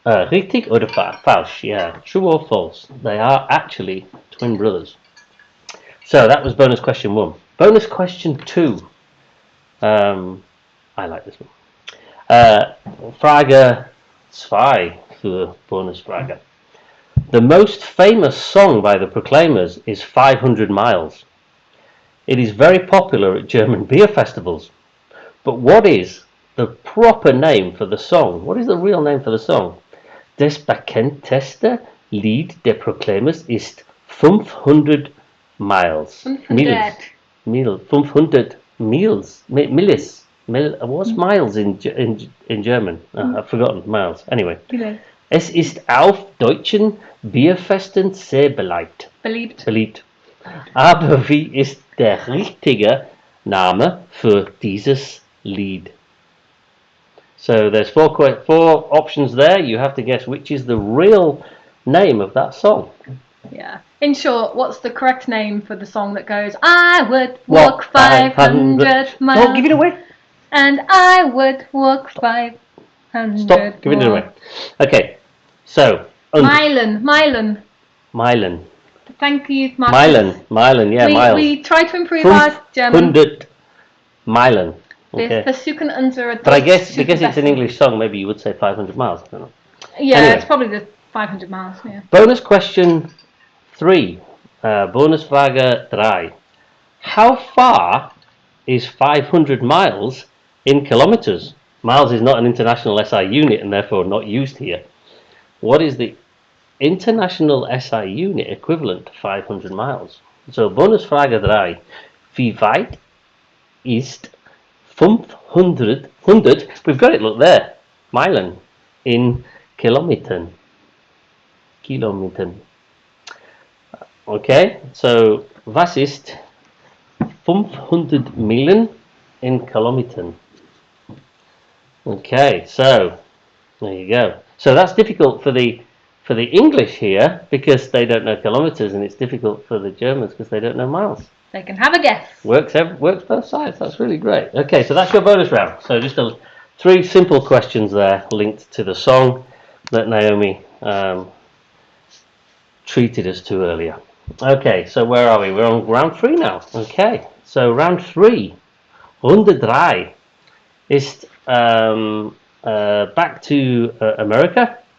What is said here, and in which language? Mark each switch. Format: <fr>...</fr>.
<de>Richtig oder falsch, yeah.</de> <en>True or false? They are actually twin brothers. So, that was bonus question 1. Bonus question 2. I like this one.</en> <de>Frage 2 für Bonusfrage.</de> <en>The most famous song by the Proclaimers is 500 Miles. It is very popular at German beer festivals. But what is the proper name for the song? What is the real name for the song?</en> <de>Das bekannteste Lied der Proclaimers ist 500 Miles. 500.</de> <en>500 Miles. What's miles in German? I've forgotten miles. Anyway.</en> <de>Es ist auf deutschen Bierfesten sehr beliebt. Aber wie ist der richtige Name für dieses Lied?</de> <en>So there's four options there. You have to guess which is the real name of that song. Yeah. In short, what's the correct name for the song that goes, I would walk 500 miles. Don't give it away. And I would walk 500 Stop giving it away. Okay, so. Mylan. Thank you, Marcus. Mylan, yeah, miles. We try to improve our German.</en> <de>500 Meilen. Okay.</de> <en>But I guess because it's an English song, maybe you would say 500 miles. I don't know. Yeah, anyway, it's probably the 500 miles. Yeah. Bonus question 3.</en> <de>Bonusfrage 3.</de> <en>How far is 500 miles in kilometers? Miles is not an international SI unit and therefore not used here. What is the international SI unit equivalent to 500 miles?</en> <de>So, Bonusfrage 3. Wie weit ist 500,</de> <en>we've got it, look there,</en> <de>Meilen, in Kilometern. Okay, so, was ist 500 Meilen in Kilometern?</de> <en>Okay, so, there you go. So that's difficult for the English here because they don't know kilometers, and it's difficult for the Germans because they don't know miles. They can have a guess. Works both sides. That's really great. Okay, so that's your bonus round. So just 3 simple questions there linked to the song that Naomi treated us to earlier. Okay, so where are we? We're on round 3 now. Okay, so round 3,</en> <de>Runde 3, ist</de> <en>back to America.</en>